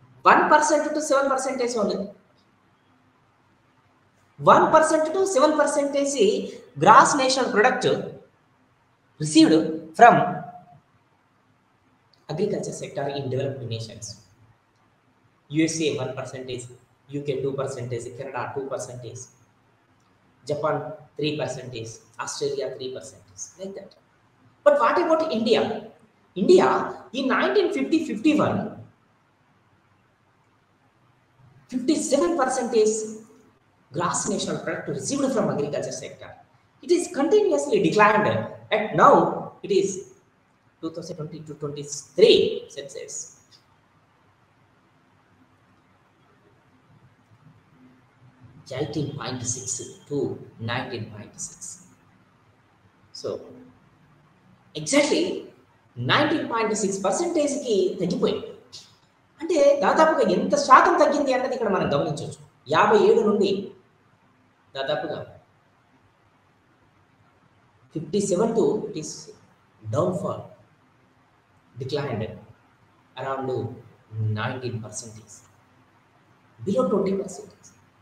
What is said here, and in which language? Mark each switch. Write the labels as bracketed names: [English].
[English] 1% to 7% only. 1% to 7% gross national product received from agriculture sector in developed nations. USA 1%, UK 2%, Canada 2%, Japan 3%, Australia 3%, like that. But what about India? India in 1950-51, 57% gross national product received from agriculture sector. It is continuously declined, and now it is 2020-23 census. 18.6 to 19.6. So exactly [Telugu] 19.6%కి తగ్గిపోయింది. అంటే దాదాపుగా ఎంత శాతం తగ్గింది అన్నది ఇక్కడ మనం గమనించవచ్చు. [English] 57 [Telugu] నుండి దాదాపుగా [English] 57 to it is downfall, declined around 19%, below 20%.